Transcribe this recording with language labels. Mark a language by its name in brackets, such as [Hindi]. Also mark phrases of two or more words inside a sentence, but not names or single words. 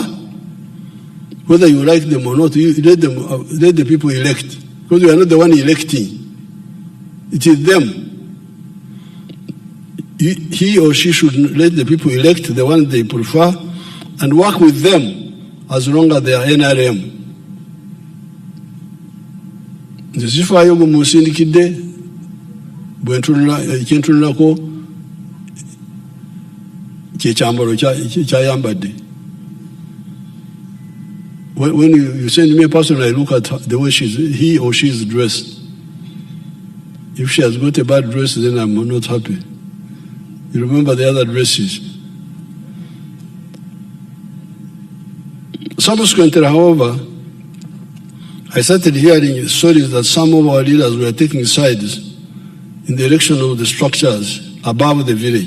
[English] Whether you like them or not, you let the people elect. Because you are not the one electing. It is them. He or she should let the people elect the ones they prefer and work with them as long as they are NRM. [Ganda] Nzifaayo mumusindikidde bwentunulako kyechambalo kyayambadde. [English] When you send me a person, I look at the way he or she is dressed. If she has got a bad dress, then I'm not happy. You remember the other dresses. Subsequently, however, I started hearing stories that some of our leaders were taking sides in the election of the structures above the village.